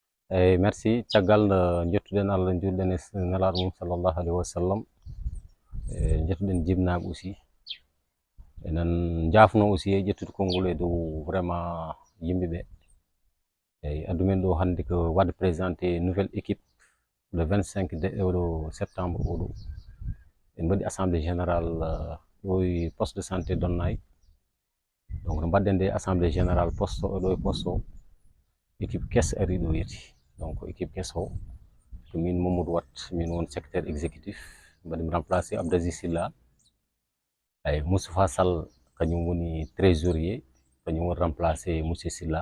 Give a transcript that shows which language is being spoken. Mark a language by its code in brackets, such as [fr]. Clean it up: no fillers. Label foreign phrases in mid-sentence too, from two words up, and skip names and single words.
[ff] merci caggal jettuɗen Allah julɗen e nelaɗo mum [ar] صلى الله عليه وسلم [ff] jettuɗen jibnaɓe aussi enen jafno aussi e ƴettude konngol e dow vraiment yimɓeɓe eyyi addumen ɗo hannde ko wadde [fr] présenté nouvelle équipe le 25 septembre [ff] oɗo en mbaɗi [fr] assemblée générale [ff] ɗo e [fr] poste de santé [ff] Donnayyi. donc no mbaɗɗen nde [fr] assemblée générale poste [ff] ɗo e poste o équipe kess ari ɗo yeti. donc équipe kess o ko min Mamadou Wat min won [fr] secrétaire exécutif [ff] mbaɗimi remplacé Abdaziz Silla ay Moustapha Sall kañum woni trésorier kañum woni remplacé monsieur Silla.